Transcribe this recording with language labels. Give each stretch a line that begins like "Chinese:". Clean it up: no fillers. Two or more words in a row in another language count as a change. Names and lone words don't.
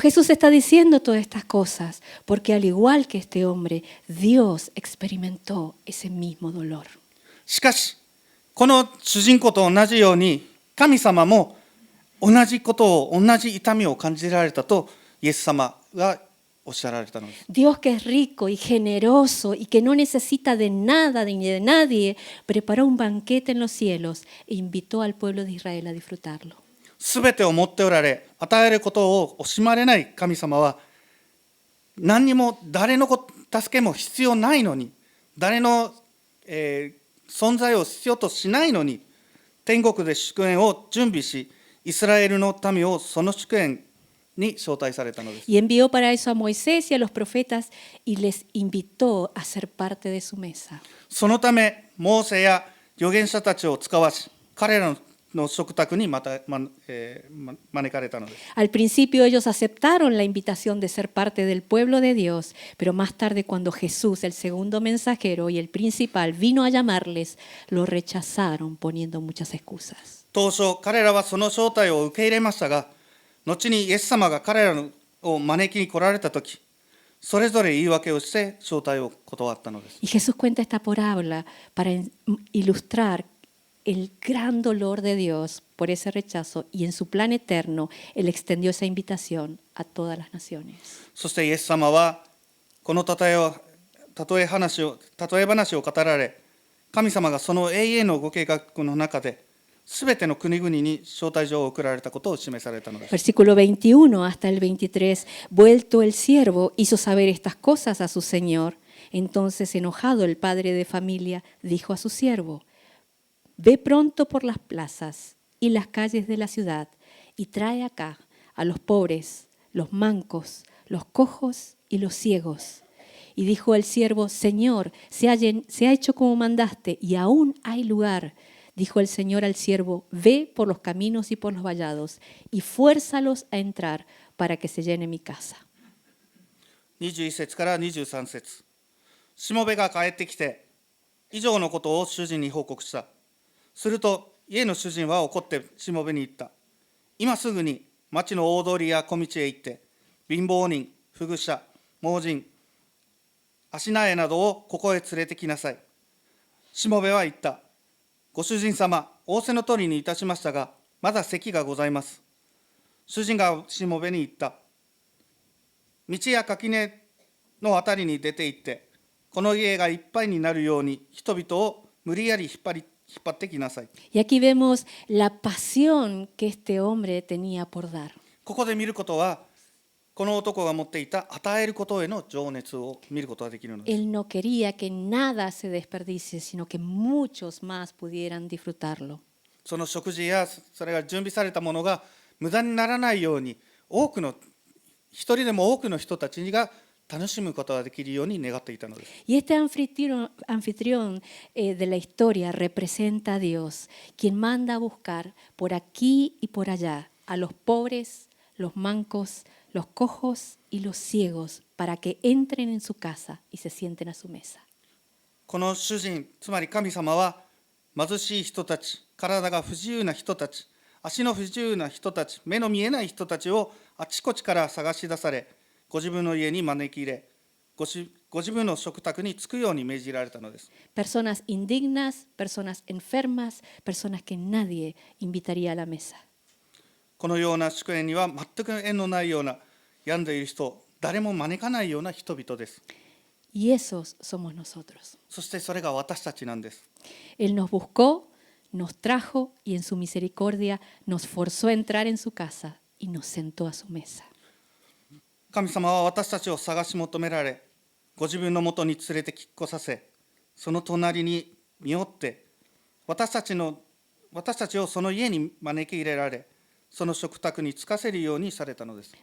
Spanish: Pero Jesús está diciendo todas estas cosas porque al igual que este hombre, Dios experimentó ese mismo dolor.
Japanese: しかし、この主人公と同じように、神様も同じことを、同じ痛みを感じられたと、イエス様がおっしゃられたのです。
Spanish: Dios que es rico y generoso y que no necesita de nada ni de nadie, preparó un banquete en los cielos e invitó al pueblo de Israel a disfrutarlo.
Japanese: すべてを持っておられ、与えることを惜しまれない神様は、何にも誰の助けも必要ないのに、誰の、存在を必要としないのに、天国で祝宴を準備し、イスラエルの民をその祝宴に招待されたのです。
Spanish: Y envió para eso a Moisés y a los profetas y les invitó a ser parte de su mesa.
Japanese: そのため、モーセや預言者たちを使わし、彼らの食卓に招かれたのです。
Spanish: Al principio ellos aceptaron la invitación de ser parte del pueblo de Dios, pero más tarde cuando Jesús, el segundo mensajero y el principal, vino a llamarles, lo rechazaron poniendo muchas excusas.
Japanese: 当初、彼らはその招待を受け入れましたが、後にイエス様が彼らを招きに来られたとき、それぞれ言い訳をして招待を断ったのです。
Spanish: Y Jesús cuenta esta parábola para ilustrar el gran dolor de Dios por ese rechazo y en su plan eterno Él extendió esa invitación a todas las naciones.
Japanese: そしてイエス様は、この例え話を語られ、神様がその永遠のご計画の中で、すべての国々に招待状を送られたことを示されたのです。
Spanish: Versículo 21 hasta el 23. Vuelto el siervo, hizo saber estas cosas a su señor. Entonces, enojado el padre de familia, dijo a su siervo: Ve pronto por las plazas y las calles de la ciudad y trae acá a los pobres, los mancos, los cojos y los ciegos. Y dijo el siervo: Señor, se ha hecho como mandaste y aún hay lugar. Dijo el Señor al siervo: Ve por los caminos y por los vallados y fuérzalos a entrar para que se llene mi casa.
Japanese: 21 節から23節。しもべが帰ってきて、以上のことを主人に報告した。すると、家の主人は怒ってしもべに言った。今すぐに町の大通りや小道へ行って、貧乏人、不具者、盲人、足苗などをここへ連れてきなさい。しもべは言った。ご主人様、仰せの通りにいたしましたが、まだ席がございます。主人がしもべに言った。道や垣根のあたりに出て行って、この家がいっぱいになるように人々を無理やり引っ張ってきなさい。
Spanish: Y aquí vemos la pasión que este hombre tenía por dar.
Japanese: ここで見ることは、この男が持っていた与えることへの情熱を見ることができるのです。
Spanish: Él no quería que nada se desperdicie, sino que muchos más pudieran disfrutarlo.
Japanese: その食事やそれが準備されたものが無駄にならないように、一人でも多くの人たちが楽しむことができるように願っていたのです。
Spanish: Y este anfitrión de la historia representa a Dios, quien manda a buscar por aquí y por allá a los pobres, los mancos, los cojos y los ciegos para que entren en su casa y se sienten a su mesa.
Japanese: この主人、つまり神様は、貧しい人たち、体が不自由な人たち、足の不自由な人たち、目の見えない人たちをあちこちから探し出され、ご自分の家に招き入れ、ご自分の食卓に着くように命じられたのです。
Spanish: Personas indignas, personas enfermas, personas que nadie invitaría a la mesa.
Japanese: このような祝宴には全く縁のないような、病んでいる人、誰も招かないような人々です。
Spanish: Y esos somos nosotros.
Japanese: そしてそれが私たちなんです。
Spanish: Él nos buscó, nos trajo y en su misericordia nos forzó a entrar en su casa y nos sentó a su mesa.
Japanese: 神様は私たちを探し求められ、ご自分のもとに連れてきっこさせ、その隣に身をって、私たちをその家に招き入れられ、その食卓に着かせるようにされたのです。